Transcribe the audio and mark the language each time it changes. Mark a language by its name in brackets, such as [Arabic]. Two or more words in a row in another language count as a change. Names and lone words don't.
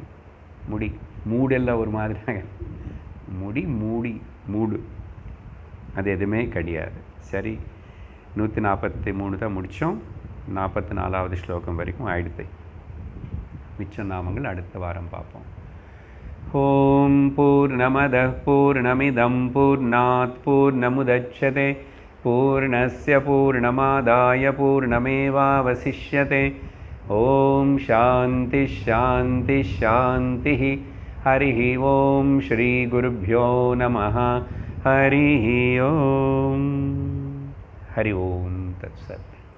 [Tamil] மூடெல்லாம் ஒரு மாதிரி ஆகிறது. மூடு அது எதுவுமே கிடையாது. சரி, 143 தான் முடித்தோம். 44வது ஸ்லோகம் வரைக்கும் ஆயிடுத்து. மிச்ச நாமங்கள் அடுத்த வாரம் பார்ப்போம். [Sanskrit] ॐ पूर्णमदः पूर्णमिदं पूर्णात् पूर्णमुदच्यते पूर्णस्य पूर्णमादाय पूर्णमेवावशिष्यते. ॐ शान्ति शान्ति शान्ति. हरि ॐ श्री गुरुभ्यो नमः. हरि ॐ। हरि ॐ तत्सत्.